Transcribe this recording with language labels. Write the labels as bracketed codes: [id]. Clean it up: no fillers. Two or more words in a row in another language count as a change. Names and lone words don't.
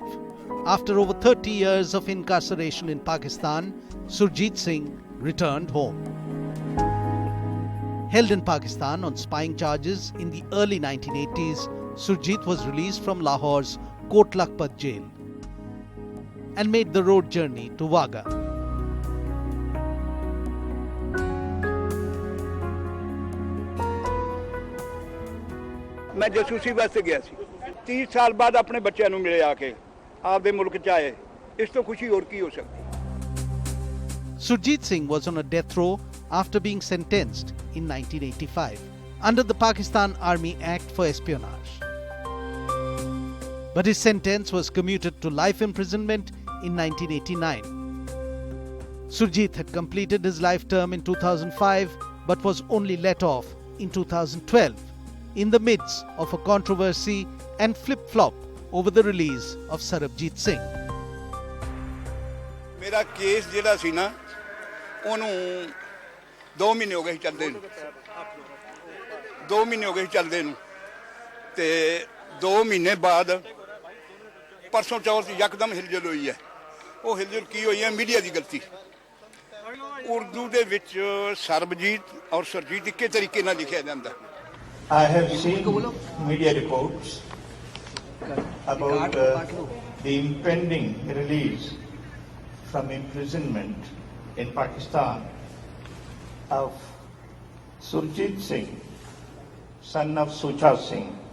[en] After over 30 years of incarceration in Pakistan, Surjit Singh returned home. Held in Pakistan on spying charges in the early 1980s, Surjit was released from Lahore's Kot Lakhpat jail and made the road journey to Wagah. [pa] ਮੈਂ ਜਾਸੂਸੀ ਵਾਸਤੇ ਗਯਾ ਸੀ 30 ਸਾਲ ਬਾਦ ਅਪਨੇ ਬੱਚੋਂ ਨੂੰ ਮਿਲੇ ਆ ਕੇ ਆਪਦੇ ਮੁਲਕ ਚ ਆਏ ਇਸ ਤੋਂ ਖੁਸ਼ੀ ਹੋਰ ਕੀ ਹੋ ਸਕਦੀ [en] Surjit Singh was on a death row after being sentenced in 1985 under the Pakistan Army Act for espionage. But his sentence was commuted to life imprisonment in 1989. Surjit had completed his life term in 2005 but was only let off in 2012 in the midst of a controversy and flip-flop over the release of Sarabjit Singh. [pa] ਮੇਰਾ ਕੇਸ ਜਿਹੜਾ ਸੀ ਨਾ ਉਹਨੂੰ 2 ਮਹੀਨੇ ਹੋ ਗਏ ਚੱਲਦੇ ਨੂੰ 2 ਮਹੀਨੇ ਹੋ ਗਏ ਚੱਲਦੇ ਨੂੰ ਤੇ 2 ਮਹੀਨੇ ਬਾਅਦ ਪਰਸੋਂ ਚੌਥ ਯਕਦਮ ਹਿਲਜੁਲ ਹੋਈ ਹੈ ਉਹ ਹਿਲਜੁਲ ਕੀ ਹੋਈ ਹੈ ਮੀਡੀਆ ਦੀ ਗਲਤੀ ਉਰਦੂ ਦੇ ਵਿੱਚ ਸਰਬਜੀਤ ਔਰ ਸਰਜੀਤ ਇੱਕੇ ਤਰੀਕੇ ਨਾਲ ਲਿਖਿਆ ਜਾਂਦਾ [en] I have seen media reports about the impending release from imprisonment in Pakistan of Surjit Singh, son of Sucha Singh.